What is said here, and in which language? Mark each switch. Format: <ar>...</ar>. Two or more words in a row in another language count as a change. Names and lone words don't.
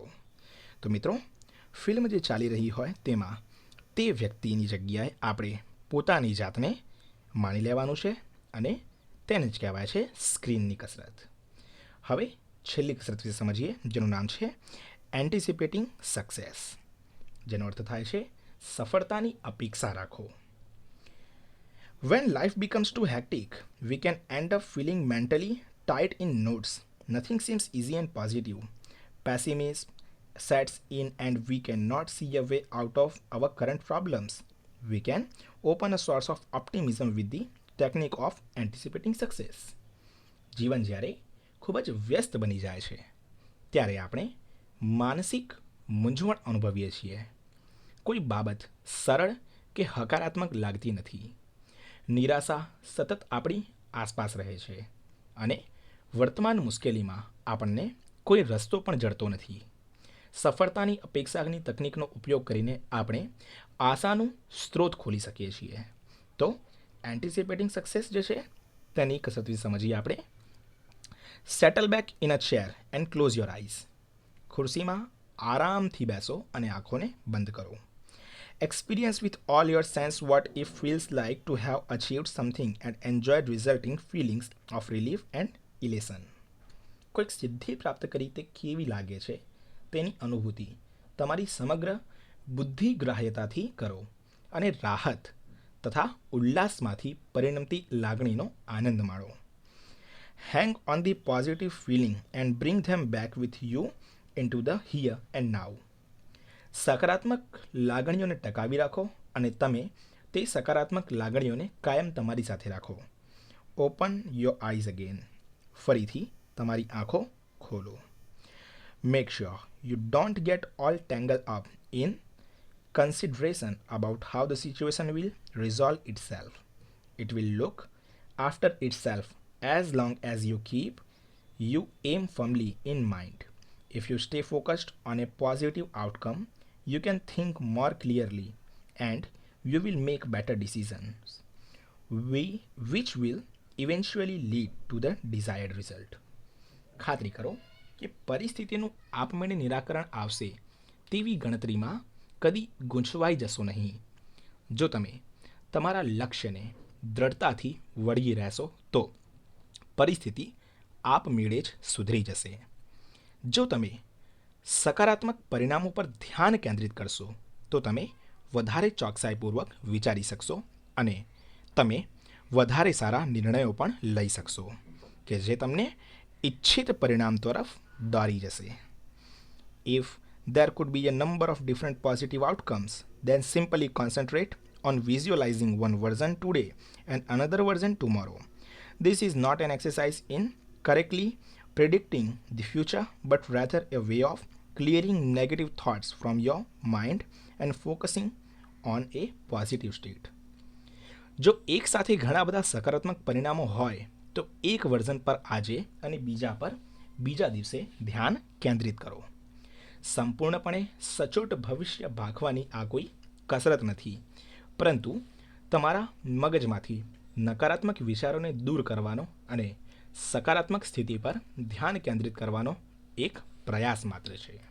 <gu>તો મિત્રો, ફિલ્મ જે ચાલી રહી હોય તેમાં તે વ્યક્તિની જગ્યાએ આપણે પોતાની જાતને માણી લેવાનું છે અને તેને જ કહેવાય છે સ્ક્રીનની કસરત. હવે છેલ્લી કસરત વિશે સમજીએ, જેનું નામ છે</gu> <en>anticipating success,</en> <gu>જેનો અર્થ થાય છે સફળતાની અપેક્ષા રાખો.</gu> <en>When life becomes too hectic, we can end up feeling mentally tied in knots. Nothing seems easy and positive. Pessimism sets in and we cannot see a way out of our current problems. We can open a source of optimism with the technique of anticipating success.</en> <gu>જીવન જ્યારે ખૂબ જ વ્યસ્ત બની જાય છે ત્યારે આપણે માનસિક મૂંઝવણ અનુભવીએ છીએ. કોઈ બાબત સરળ કે હકારાત્મક લાગતી નથી. નિરાશા સતત આપણી આસપાસ રહે છે અને વર્તમાન મુશ્કેલીમાં આપણને કોઈ રસ્તો પણ જડતો નથી. સફળતાની અપેક્ષાની તકનિકનો ઉપયોગ કરીને આપણે આશાનું સ્ત્રોત ખોલી શકીએ છીએ. તો</gu> <en>anticipating success</en> <gu>જે છે તેની કસરત વિશે સમજીએ આપણે.</gu> <en>Settle back in a chair and close your eyes.</en> <gu>ખુરશીમાં આરામથી બેસો અને આંખોને બંધ કરો.</gu> <en>Experience with all your sense what it feels like to have achieved something and enjoyed resulting feelings of relief and elation.</en> <gu>કોઈક સિદ્ધિ પ્રાપ્ત કરી તે કેવી લાગે છે તેની અનુભૂતિ તમારી સમગ્ર બુદ્ધિગ્રાહ્યતાથી કરો અને રાહત તથા ઉલ્લાસમાંથી પરિણમતી લાગણીનો આનંદ માણો.</gu> <en>Hang on the positive feeling and bring them back with you into the here and now.</en> <gu>સકારાત્મક લાગણીઓને ટકાવી રાખો અને તમે તે સકારાત્મક લાગણીઓને કાયમ તમારી સાથે રાખો.</gu> <en>Open your eyes again.</en> <gu>ફરીથી તમારી આંખો ખોલો.</gu> <en>make sure you don't get all tangle up in consideration about how the situation will resolve itself. It will look after itself as long as you keep you aim firmly in mind. If you stay focused on a positive outcome, you can think more clearly and you will make better decisions, which will eventually lead to the desired result.</en> <gu>ખાતરી કરો કે પરિસ્થિતિનું આપમેળે નિરાકરણ આવશે તેવી ગણતરીમાં કદી ગૂંચવાઈ જશો નહીં. જો તમે તમારા લક્ષ્યને દ્રઢતાથી વળગી રહેશો તો પરિસ્થિતિ આપમેળે જ સુધરી જશે. જો તમે સકારાત્મક પરિણામો પર ધ્યાન કેન્દ્રિત કરશો તો તમે વધારે ચોકસાઈપૂર્વક વિચારી શકશો અને તમે વધારે સારા નિર્ણયો પણ લઈ શકશો કે જે તમને ઇચ્છિત પરિણામ તરફ દોરી જશે.</gu> <en>If there could be a number of different positive outcomes, then simply concentrate on visualizing one version today and another version tomorrow. This is not an exercise in correctly predicting the future, but rather a way of clearing negative thoughts from your mind and focusing on a positive state.</en> <gu>જો એક સાથે ઘણા બધા સકારાત્મક પરિણામો હોય તો એક વર્ઝન પર આજે અને બીજા પર બીજા દિવસે ધ્યાન કેન્દ્રિત કરો. સંપૂર્ણપણે સચોટ ભવિષ્ય ભાગવાની આ કોઈ કસરત નથી, પરંતુ તમારા મગજમાંથી નકારાત્મક વિચારોને દૂર કરવાનો અને સકારાત્મક સ્થિતિ પર ધ્યાન કેન્દ્રિત કરવાનો એક પ્રયાસ માત્ર છે.</gu>